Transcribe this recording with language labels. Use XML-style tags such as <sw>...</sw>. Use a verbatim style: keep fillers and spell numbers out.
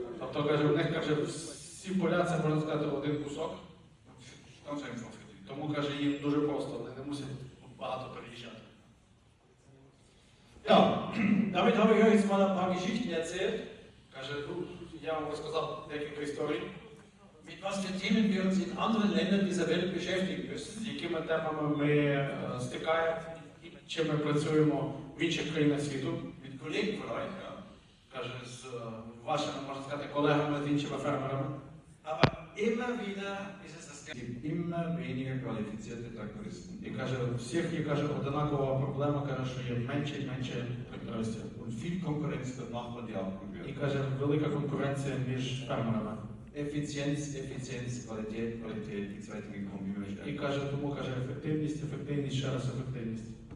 <uk>Тобто, каже, у них каже, всі поля, це можна сказати, один кусок.</uk> <de>Ganz einfach für die.</de> <uk>Тому каже, їм дуже просто, вони не мусять багато переїжджати.</uk> <de>Ja, damit habe ich euch jetzt mal ein paar Geschichten erzählt,</de> <uk>Каже, ну, я вам розказав декілька історій,</uk> <de>mit was für Themen wir uns in anderen Ländern dieser Welt beschäftigen müssen.</de> <uk>з якими темами ми е, стикаємо, чим ми працюємо в інших країнах світу.</uk> <de>Mit Kollegen von euch, ja.</de> <uk>Каже, з е, вашими, можна сказати, колегами, з іншими фермерами.</uk> <de>Aber immer wieder ist es das Gleiche. Es gibt immer weniger qualifizierte Traktoristen.</de> <uk>І каже, у всіх є каже, одинакова проблема, каже, що є менше і менше трактористів.</uk> <de>Und viel Konkurrenz, das macht man ja auch</de> <uk>І</uk> <de>probiert.</de> <uk>каже, велика конкуренція між фермерами.</uk> <de>Effizienz, Effizienz, Qualität, Qualität, die zwei Dinge kommen immer</de> <uk>І</uk> <de>stärker.</de> <uk>каже, тому каже, ефективність, ефективність, ще раз ефективність.</uk>